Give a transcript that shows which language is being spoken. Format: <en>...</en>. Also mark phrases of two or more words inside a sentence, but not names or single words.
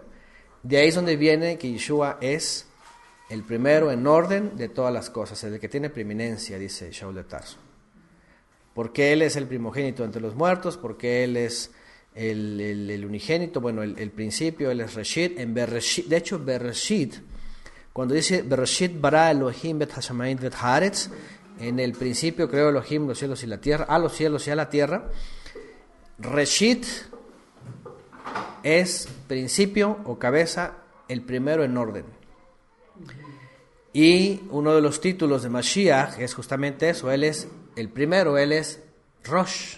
<es>De ahí es donde viene que Yeshua es el primero en orden de todas las cosas, el que tiene preeminencia, dice Shaul de Tarso. Porque él es el primogénito entre los muertos, porque él es el unigénito, bueno, el principio, él es Reshit. En Bereshit, de hecho, Bereshit, cuando dice</es> <he>בראשית ברא אלהים את השמים את הארץ,</he> <es>en el principio creó Elohim los cielos y la tierra, a los cielos y a la tierra. Reshit es principio o cabeza, el primero en orden. Y uno de los títulos de Mashiach es justamente eso, él es el primero, él es Rosh.</es>